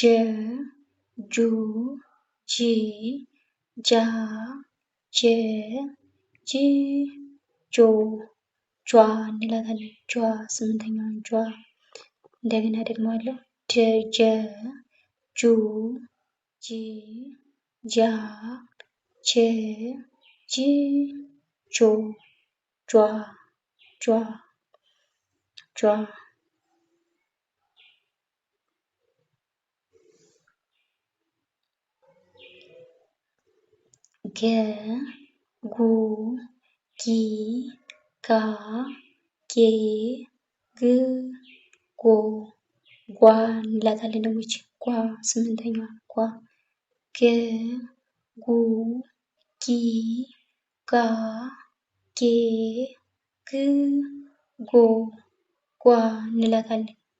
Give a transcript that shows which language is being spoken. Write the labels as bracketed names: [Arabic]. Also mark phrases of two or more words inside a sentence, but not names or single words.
[Amharic] ጁ ጂ ጃ ጀ ጂ ጆ ጇ እንላታለን። ጇ ስምንተኛዋን ጇ። እንደገና ደግመዋለሁ። ጀ ጁ ጂ ጃ ጀ ጂ ጆ ጇ ጇ ጇ። ገ ጉ ጊ ጋ ጌ ግ ጎ ጓ እንላታለን። ደግሞ ይቺ ጓ ስምንተኛዋ ጓ። ገ ጉ ጊ ጋ ጌ ግ ጎ ጓ እንላታለን። ጓ።